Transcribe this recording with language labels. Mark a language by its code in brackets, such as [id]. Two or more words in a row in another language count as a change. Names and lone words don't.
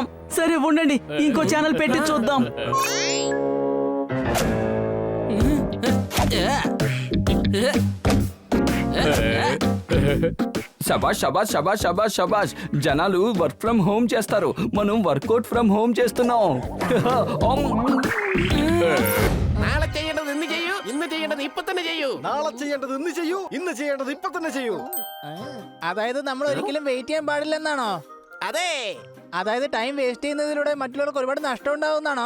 [te] సరే ఉండండి, ఇంకో ఛానల్ పెట్టి చూద్దాం. శబాష్ శబాష్ శబాష్ శబాష్ శబాష్. జనాలు [en] work from home [te] చేస్తారు, మనం [en] workout from home [te] చేస్తున్నాం. [ml] നാളെ ചെയ്യേണ്ടത് ഇന്ന് ചെയ്യൂ, ഇന്ന് ചെയ്യേണ്ടത് ഇപ്പൊ തന്നെ ചെയ്യൂ. നാളെ ചെയ്യേണ്ടത് ഇന്ന് ചെയ്യൂ, ഇന്ന് ചെയ്യേണ്ടത് ഇപ്പൊ തന്നെ ചെയ്യൂ. അതായത് നമ്മൾ ഒരിക്കലും വെയിറ്റ് ചെയ്യാൻ പാടില്ലെന്നാണോ? അതെ അതായത് [en] time waste [ml] ചെയ്യുന്നതിലൂടെ മറ്റുള്ളവർക്ക് ഒരുപാട് നഷ്ടം ഉണ്ടാവുന്നാണോ?